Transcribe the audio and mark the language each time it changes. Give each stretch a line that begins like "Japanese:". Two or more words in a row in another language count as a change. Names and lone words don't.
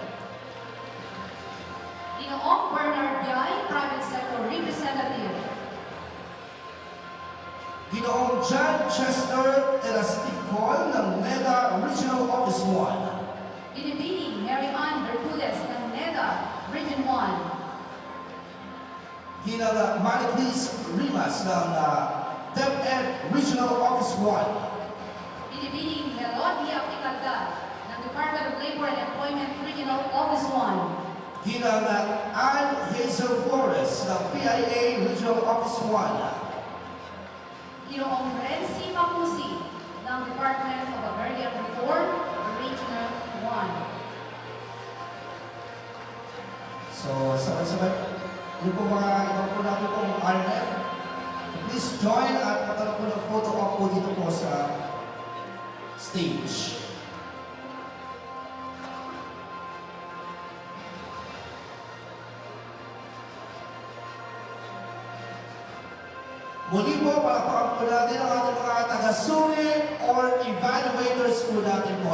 Filipino: Ginoong Bernard Biay,
English: Private Sector Representative.
Filipino: Ginoong John Chester Elasticol ng NEDA Regional Office 1. Binibining Mary Ann Bermudez ng NEDA, Region 1. Ginang Mariclis Rimas ng DepEd Regional Office 1. Binibining Melodia Picalda ng Department of Labor and Employment Regional Office 1. Ginang Ann Hazel Flores ng PIA Regional Office 1. Ginoong Renzi Mapusi ng Department of Agrarian Reform, Regional 1. So, sabay-sabay, yung po mga ibang po natin po RNet,
English: please join
Filipino: at magkaroon po ng
English: photo op
Filipino: po dito po sa stage. Muli po, palakpakan po natin ang ating mga taga-suri or evaluators po natin po.